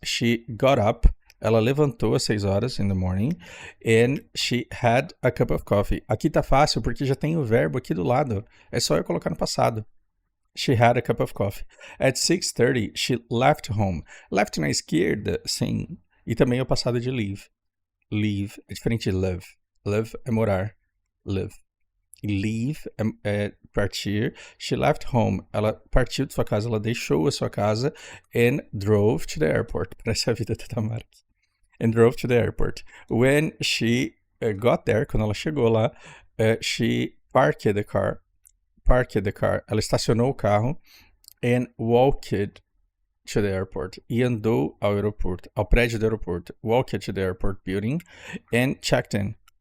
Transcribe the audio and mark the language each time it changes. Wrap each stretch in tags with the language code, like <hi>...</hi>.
<en>She got up,</en> <pt>ela levantou às 6 horas</pt> <en>in the morning, and she had a cup of coffee.</en> <pt>Aqui tá fácil porque já tem o verbo aqui do lado. É só eu colocar no passado.</pt> <en>She had a cup of coffee. At 6:30, she left home.</en> <pt>Left na esquerda, sim. E também é o passado de leave. Leave é diferente de live. Live é morar. Live. Leave é partir. She left home. Ela partiu de sua casa, ela deixou a sua casa</pt> <en>and drove to the airport.</en> <pt>Parece a vida da Tamara.</pt> <en>And drove to the airport. When she got there,</en> <pt>quando ela chegou lá,</pt> <en>she parked the car.</en> <pt>Ela estacionou o carro</pt> <en>and walked to the airport.</en> <pt>E andou ao aeroporto, ao prédio do aeroporto.</pt> <en>Walked to the airport building and checked in.</en>